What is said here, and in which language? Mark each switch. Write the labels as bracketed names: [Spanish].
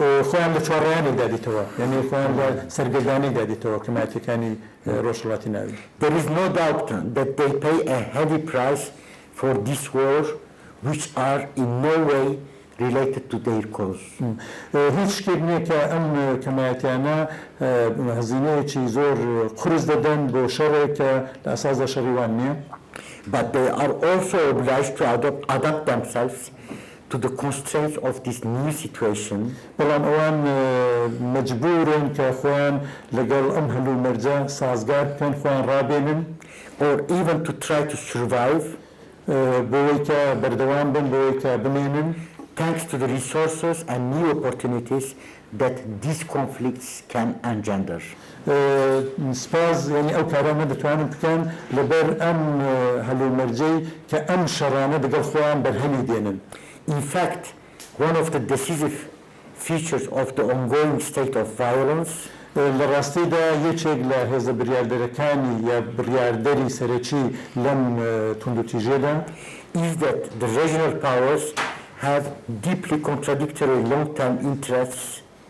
[Central Kurdish] خۆیان لە چوارڕێیانێکدا دیتەوە یعنی خۆیان لە سەرگەردانێکدا دیتەوە کەمایەتەکانی ڕۆژهەڵاتی ناوی. [English] There is no doubt that they pay a heavy price for this war, which are in no way related to their cause. [Central Kurdish] هیچ شتێک نییە کە ئەم کەمایەتیانە هەزینەیەکی زۆر قورس دەدەن بۆ شەڕێک کە لە ئەساسدا شەڕی وان نییە. [English] But they are also obliged to adapt themselves to the constraints of this new situation. [Central Kurdish] بەڵام ئەوان مەجبورن کە خۆیان لەگەڵ ئەم هەلوو مەرجە سازگار بکەن خۆیان ڕابێنن [English] or even to try to survive [Central Kurdish] بۆی کە بەردەوام بن بۆی کە بمێنن [English] thanks to the resources and new opportunities that these conflicts can engender. [Central Kurdish] سپاس یعنی ئەو کارانە دەتوانن بکەن لەبەر ئەم هەلوو مەرجەی کە ئەم شەڕانە دەگەڵ خۆیان بەرهەمی دێنن. [English] In fact, one of the decisive features of the ongoing state of violence [Central Kurdish] لە ڕاستیدا یەکێک لە هێزە بڕیاردەرەکانی یا بڕیاردەری سەرەکی لەم توندوتیژێدا [English] is that the regional powers have deeply contradictory long-term interests